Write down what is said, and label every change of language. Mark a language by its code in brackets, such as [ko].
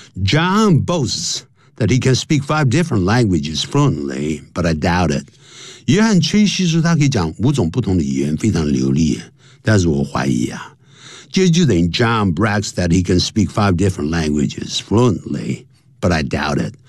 [en] John boasts that he can speak 5 different languages fluently, but I doubt it. [zh] 约翰吹嘘说他可以讲5种不同的语言，非常流利，但是我怀疑啊。接着就等于 [en] John brags that he can speak 5 different languages fluently, but I doubt it.